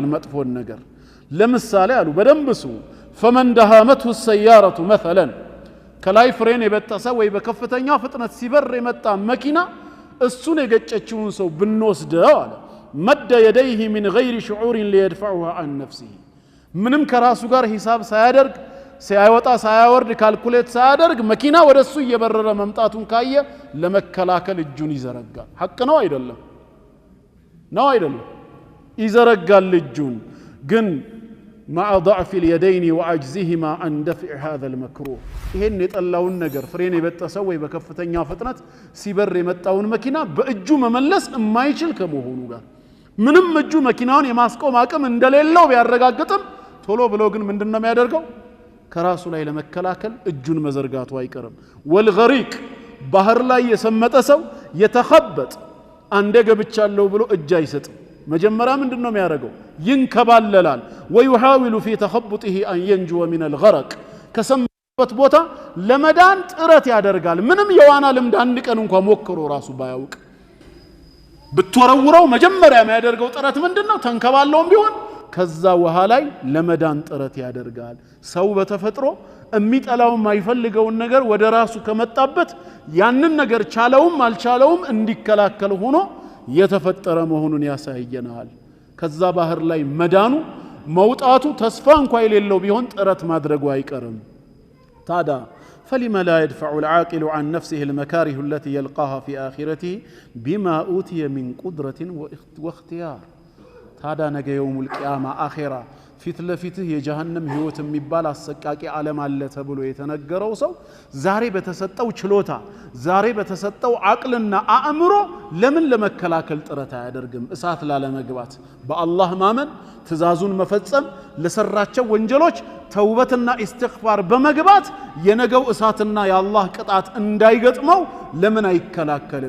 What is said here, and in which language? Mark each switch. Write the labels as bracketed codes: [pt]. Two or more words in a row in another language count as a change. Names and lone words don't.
[am] መጥፎን ነገር። ለምሳሌ አሉ በደንብ ስሙ። [ar] فمن داهمته سيارة [am] መሰለን ከላይ ፍሬን የበጠሰ ወይ በከፍተኛ ፍጥነት ሲበር የመጣ መኪና እሱን የገጨችውን ሰው ብንወስደው አለ [ar] مد يديه من غير شعور ليدفعها عن نفسه [am] ምንም ከራሱ ጋር ሂሳብ ሳያደርግ ሳያወጣ ሳያወርድ ካልኩሌት ሳያደርግ መኪና ወደሱ እየበረረ መምጣቱን ካየ ለመከላከል እጁን ይዘረጋል። ሐቅ ነው አይደለም? ነው አይደለም? ይዘረጋል እጁን። ግን [ar] مع ضعف اليدين وعجزهما عن دفع هذا المكروه [am] ይሄን የጠላውን ነገር ፍሬን የበጠሰው ወይ በከፍተኛ ፍጥነት ሲበር የመጣውን መኪና በእጁ መመለስ የማይችል ከመሆኑ ጋር ምንም እጁ መኪናውን የማስቆም አቅም እንደሌለው ቢያረጋግጥም ቶሎ ብሎ ግን ምንድነው የሚያደርገው? ከራሱ ላይ ለመከላከል እጁን መዘርጋቱ አይቀርም። ወልገሪቅ ባህር ላይ የሰመጠ ሰው የተخبጥ አንደ ገብቻለሁ ብሎ እጅ አይሰጥም። መጀመሪያ ምንድነው የሚያደርገው? ይንከባለላል። [ar] ويحاول في تخبطه أن ينجو من الغرق [am] ከሰመጠበት ቦታ ለመዳን ጥረት ያደርጋል። ምንም የዋና ልምድ አንድ ቀን እንኳን ሞክሮ ራሱ ባያውቅ ብትወረውረው መጀመሪያ የሚያደርገው ጥረት ምንድነው? ተንከባለውም ቢሆን ከዛ ውሃ ላይ ለመዳን ጥረት ያደርጋል። ሰው በተፈጥሮ የሚጠላው የማይፈልገውን ነገር ወደ ራሱ ከመጣበት ያንን ነገር ቻለውም አልቻለውም እንዲከላከል ሆኖ የተፈጠረ መሆኑን ያሳየናል። ከዛ ባህር ላይ መዳኑ መውጣቱ ተስፋ እንኳን የሌለው ቢሆን ጥረት ማድረጉ አይቀርም። ታዳ [ar] فلما لا يدفع العاقل عن نفسه المكاره التي يلقاها في آخرته بما أوتي من قدرة واختيار [am] ታዳ ነገ [ar] يوم القيامة [am] አኺራ ፊት ለፊትህ የጀሃነም ህይወት የሚባል አሰቃቂ ዓለም አለ ተብሎ የተነገረው ሰው ዛሬ በተሰጠው ችሎታ ዛሬ በተሰጠው አቅልና አእምሮ ለምን ለመከላከል ጥረት አያደርግም? እሳት ላለመግባት በአላህ ማመን ትእዛዙን መፈጸም ለሰራቸው ወንጀሎች ተውበትና ኢስቲግፋር በመግባት የነገው እሳትና የአላህ ቅጣት እንዳይገጥመው ለምን አይከላከልም?